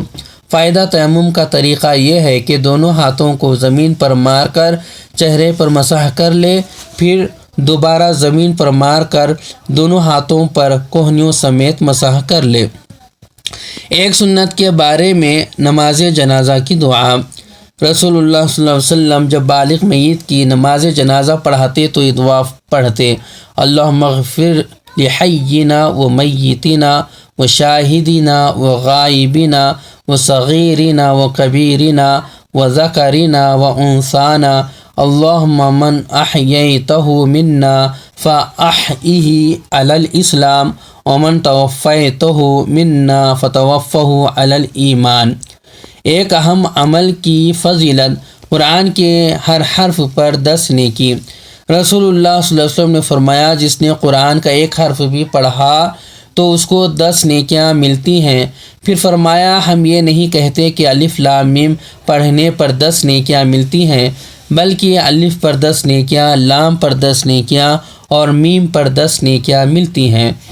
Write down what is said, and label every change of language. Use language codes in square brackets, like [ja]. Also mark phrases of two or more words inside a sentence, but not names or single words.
[ur] فائدہ تیمم کا طریقہ یہ ہے کہ دونوں ہاتھوں کو زمین پر مار کر چہرے پر مسح کر لے، پھر دوبارہ زمین پر مار کر دونوں ہاتھوں پر کوہنیوں سمیت مسح کر لے۔ ایک سنت کے بارے میں نماز جنازہ کی دعا۔ رسول اللہ [ar] صلی اللہ علیہ وسلم [ur] جب بالغ میت کی نماز جنازہ پڑھاتے تو یہ دعا پڑھتے، [ar] اللہم اغفر لحینا و میتنا و شاہدنا و غائبنا و صغیرنا و کبیرنا و ذکرنا و انثانا، اللہم من احییتہ منا فاحیہ علی الاسلام ومن توفیتہ منا فتوفہ علی الایمان۔ [ur] ایک اہم عمل کی فضیلت، قرآن کے ہر حرف پر 10 نیکی۔ رسول اللہ [ar] صلی اللہ علیہ وسلم [ur] نے فرمایا، جس نے قرآن کا ایک حرف بھی پڑھا تو اس کو 10 نیکیاں ملتی ہیں۔ پھر فرمایا، ہم یہ نہیں کہتے کہ الف لام میم پڑھنے پر 10 نیکیاں ملتی ہیں، بلکہ الف پر 10 نیکیاں، لام پر 10 نیکیاں اور میم پر 10 نیکیاں ملتی ہیں۔